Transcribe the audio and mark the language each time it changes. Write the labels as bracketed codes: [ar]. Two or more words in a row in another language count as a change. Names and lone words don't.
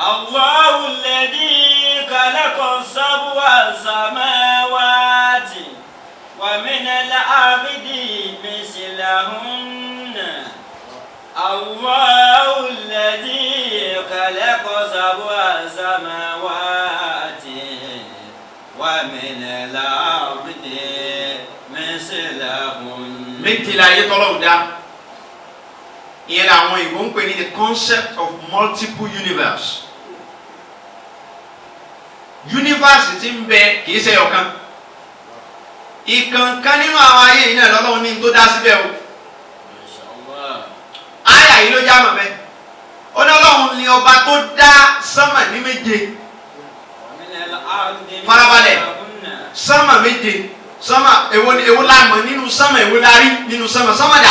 [ar] خلق سبع سماوات ومن الأرض مثلهن. الله الذي خلق سبع سماوات ومن الأرض مثلهن. [yo] Méjì láyé tọ́lọ́run dá. Ìyẹn làwọn ìbò ń pè ní [en] the concept of multiple universe. [yo] Universe tí ń bẹ kìí ṣe ọ̀kan. Ìkànkan nínú àwọn ayé yìí náà lọ́lọ́run ní tó dá síbẹ̀ o. Àyà yìí ló já mọ̀ bẹ́ẹ̀. Ó ní Ọlọ́run ni ọba tó dá sánmà ní méje. Farabalẹ̀, sánmà méje, sánmà èwo la mọ̀ nínú sánmà, èwo la rí nínú sánmà, sánmà dà.